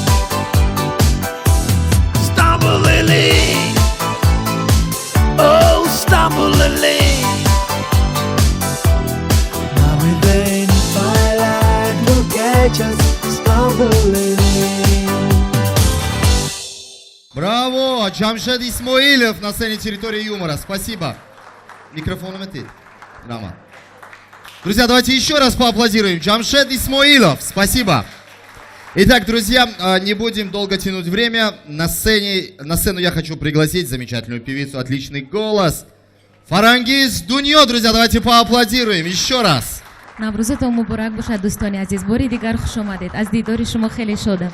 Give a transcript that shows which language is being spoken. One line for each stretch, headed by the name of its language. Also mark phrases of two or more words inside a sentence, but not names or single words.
English: Stumbling in. Oh, stumbling in. Now and then, firelight will catch us, stumbling in.
Russian: Браво! Джамшед Исмоилов на сцене территории юмора. Спасибо. Микрофон ты. Драма. Друзья, давайте еще раз поаплодируем. Джамшед Исмоилов. Спасибо. Итак, друзья, не будем долго тянуть время. На сцену я хочу пригласить замечательную певицу, отличный голос. Фарангиз Дуньо, друзья, давайте поаплодируем еще раз.
Tajik: наврӯзатон муборак бошад дӯстони азиз. бори дигар хуш омадед. аз дидори шумо хеле шодам.